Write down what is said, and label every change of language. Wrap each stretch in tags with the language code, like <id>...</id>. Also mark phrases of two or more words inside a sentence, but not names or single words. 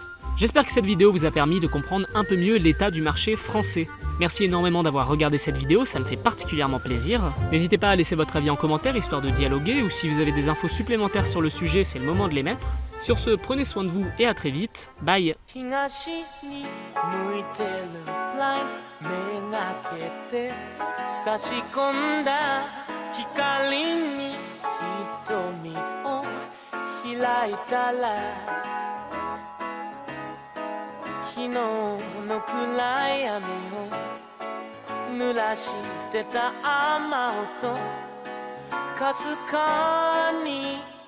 <fr>J'espère que cette vidéo vous a permis de comprendre un peu mieux l'état du marché français. Merci énormément d'avoir regardé cette vidéo, ça me fait particulièrement plaisir. N'hésitez pas à laisser votre avis en commentaire histoire de dialoguer, ou si vous avez des infos supplémentaires sur le sujet, c'est le moment de les mettre. Sur ce, prenez soin de vous et à très vite. Bye.</fr> <ja>目がけて差し込んだ光に瞳を開いたら昨日の暗闇を濡らしてた雨音かすかに</ja>